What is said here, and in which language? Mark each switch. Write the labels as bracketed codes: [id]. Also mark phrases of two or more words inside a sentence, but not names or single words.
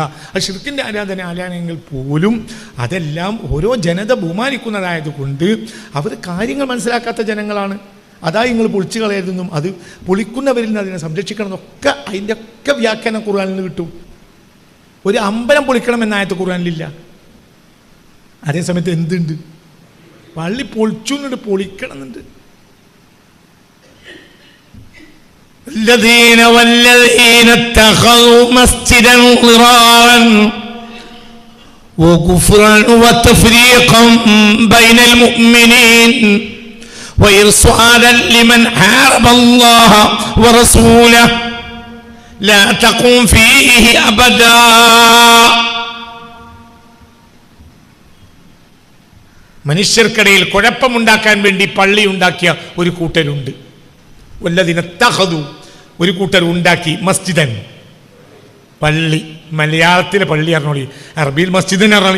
[ml] അത് ശിർക്കിൻ്റെ ആരാധനാലയങ്ങൾ പോലും അതെല്ലാം ഓരോ ജനത ബഹുമാനിക്കുന്നതായത് കൊണ്ട് അവർ കാര്യങ്ങൾ മനസ്സിലാക്കാത്ത ജനങ്ങളാണ്. അതായി നിങ്ങൾ പൊളിച്ചു കളയരുതെന്നും അത് പൊളിക്കുന്നവരിൽ നിന്ന് അതിനെ സംരക്ഷിക്കണം എന്നൊക്കെ അതിൻ്റെ ഒക്കെ വ്യാഖ്യാനം ഖുർആനിൽ നിന്ന് കിട്ടും. ഒരു അമ്പലം പൊളിക്കണം എന്നായത് ഖുർആനിലില്ല. അതേസമയത്ത് എന്തുണ്ട്? പള്ളി പൊളിച്ചു എന്നിട്ട് പൊളിക്കണം എന്നുണ്ട്. [ar] والذين اتخذوا مسجدا ضرارا وكفرا وتفريقا بين المؤمنين وإرصادا لمن حارب الله ورسوله لا تقم فيه أبدا. [ml] മനുഷ്യർക്കിടയിൽ കുഴപ്പമുണ്ടാക്കാൻ വേണ്ടി പള്ളി ഉണ്ടാക്കിയ ഒരു കൂട്ടരുണ്ട്. [ar] والذين اتخذوا, [ml] ഒരു കൂട്ടർ ഉണ്ടാക്കി മസ്ജിദൻ, പള്ളി. മലയാളത്തിലെ പള്ളി അറിഞ്ഞോളി, അറബിയിൽ മസ്ജിദിന് അറിഞ്ഞോളി.